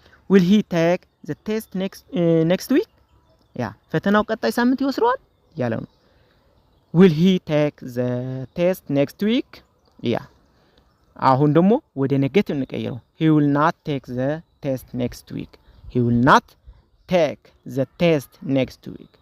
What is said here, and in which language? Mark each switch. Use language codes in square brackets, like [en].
[en] Will he take the test next week? [am] ያ ፈተናው ቀጣይ ሳምንት ይወስደዋል እያለ ነው። [en] will he take the test next week? [am] ያ አሁን ደግሞ ወደ ኔጌቲቭ እንቀይረው [en] he will not take the test next week. He will not take the test next week.